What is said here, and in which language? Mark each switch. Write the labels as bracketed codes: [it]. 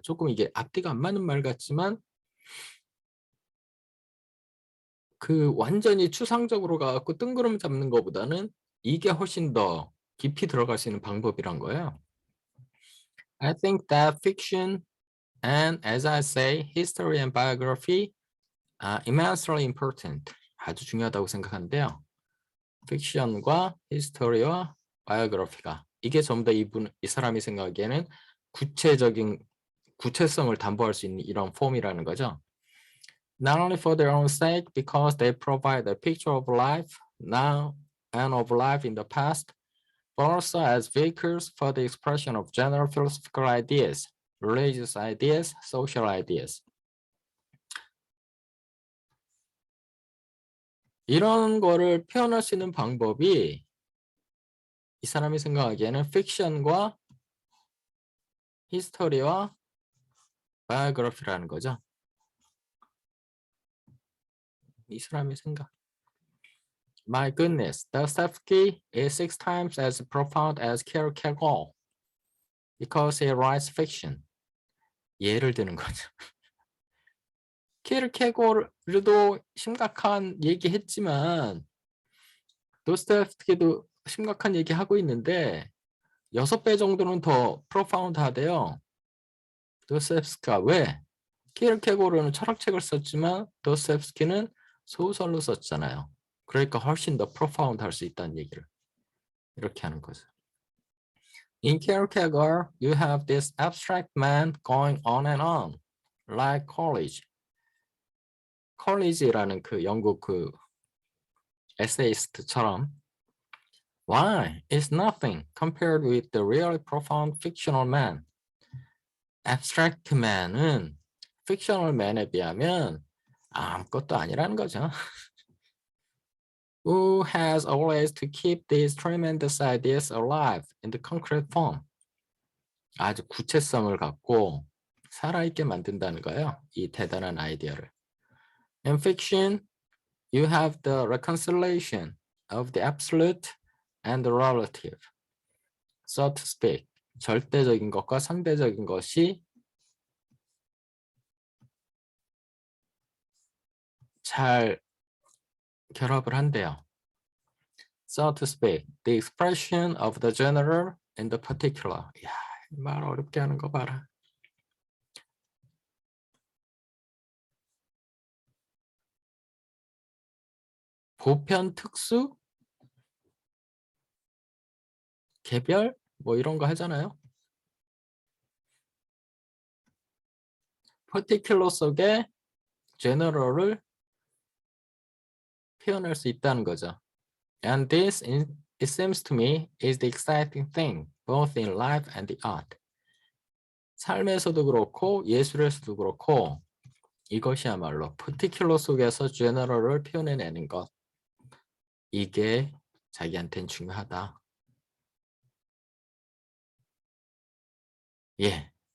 [ko] 조금 이게 앞뒤가 안 맞는 말 같지만 그 완전히 추상적으로 가갖고 뜬구름 잡는 것보다는 이게 훨씬 더 깊이 들어갈 수 있는 방법이란 거예요. [en] I think that fiction and, as I say, history and biography are immensely important. [ko] 아주 중요하다고 생각하는데요. 픽션과 히스토리와 바이오그래피가 이게 전부 다 이 사람이 생각하기에는 구체성을 담보할 수 있는 이런 폼이라는 거죠. [en] Not only for their own sake, because they provide a picture of life now and of life in the past, but also as vehicles for the expression of general philosophical ideas, religious ideas, social ideas. [ko] 이런 거를 표현할 수 있는 방법이 이 사람이 생각하기에는 픽션과 히스토리와 바이오그래피라는 거죠. 이 사람의 생각. [en] My goodness, Dostoevsky is 6 times as profound as Kierkegaard because he writes fiction. [ko] 예를 드는 거죠. 키르케고르도 심각한 얘기했지만 도스토옙스키도 심각한 얘기하고 있는데 6배 정도는 더 프로파운드하대요. 도스토옙스키가 왜? 키르케고르는 철학책을 썼지만 도스토옙스키는 소설로 썼잖아요. 그러니까 훨씬 더 프로파운드 할 수 있다는 얘기를 이렇게 하는 거죠. [en] In Kierkegaard, you have this abstract man going on and on, like Coleridge. [ko] 컬리지라는 그 영국 그 에세이스트처럼 [en] Why? It's nothing compared with the really profound fictional man. Abstract man [ko] 은 [en] fictional man [ko] 에 비하면 아무것도 아니라는 거죠. [en] Who has always to keep these tremendous ideas alive in the concrete form. [ko] 아주 구체성을 갖고 살아있게 만든다는 거예요. 이 대단한 아이디어를. [en] In fiction, you have the reconciliation of the absolute and the relative, so to speak. [ko] 절대적인 것과 상대적인 것이 잘 결합을 한대요. [en] So to speak, the expression of the general and the particular. [ko] 이야, 말 어렵게 하는 거 봐라. 보편 특수? 개별? 뭐 이런 거 하잖아요. particular 속에 general을 표현할 수 있다는 거죠. [en] And this, it seems to me, is the exciting thing, both in life and the art. [ko] 삶에서도 그렇고 예술에서도 그렇고 이것이야말로 particular 속에서 general을 표현해내는 것. 이게 자기한테는 중요하다. 예.